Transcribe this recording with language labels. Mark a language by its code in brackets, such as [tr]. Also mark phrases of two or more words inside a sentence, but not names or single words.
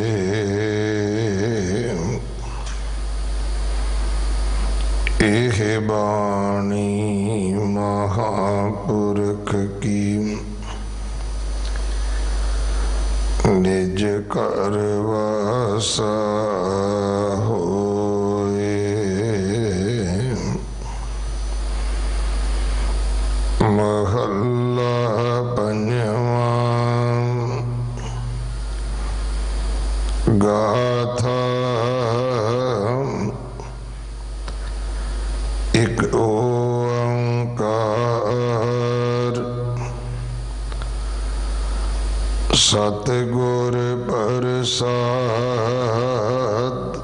[pa] ਏਹ ਬਾਣੀ ਮਹਾਪੁਰਖ ਕੀ ਨਿਜ ਕਰ ਵਾਸਾ ਹੋਏ। ਮਹਲਾ ਪੰਜਵਾ ਗਾਥਾ। ਏਕ ਓਅੰਕਾਰ ਸਤਿਗੁਰ ਪ੍ਰਸਾਦਿ।